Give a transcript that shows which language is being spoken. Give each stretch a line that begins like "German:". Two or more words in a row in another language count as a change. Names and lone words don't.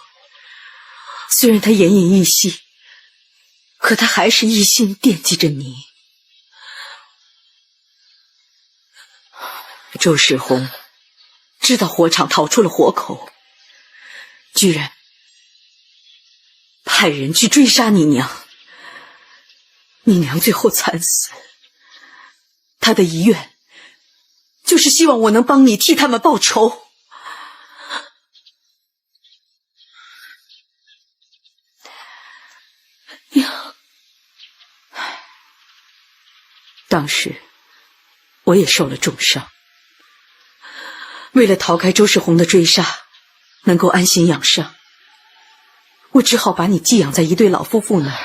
Chinese: 雖然他奄奄一息，可他還是一心惦記着你。周世宏知道火場逃出了火口，居然派人去追殺你娘。你娘最後慘死，他的遺願就是希望我能幫你替他們報仇。娘，當時我也受了重傷，為了逃開周世宏的追殺，能夠安心養傷，我只好把你寄養在一對老夫婦那兒。